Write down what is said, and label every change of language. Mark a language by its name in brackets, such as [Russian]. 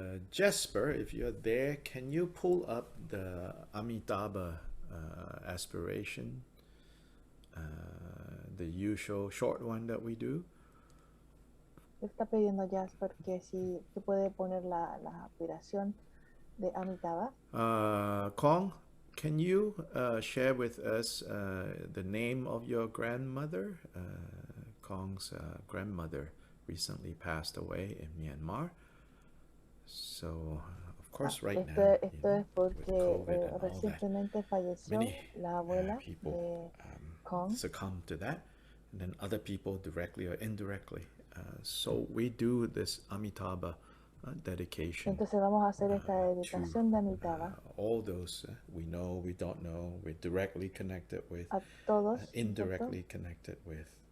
[English] Jesper, if you're there, can you pull up the Amitabha aspiration, the usual short one that we do? [Spanish] Está pidiendo Jasper que si se puede poner la aspiración de Amitabha. [English] Kong, can you share with us the name of your grandmother? Kong's grandmother recently passed away in Myanmar. So, of course, right now, [Spanish] Esto es porque recientemente falleció la abuela de Kong. [English] Succumb to that, and then other people directly or indirectly. So we do this Amitabha dedication. [Spanish] Entonces vamos a hacer esta dedicación de Amitabha. [English] All those we know, we don't know, we're directly connected with, [Spanish] a todos, [English] indirectly connected with.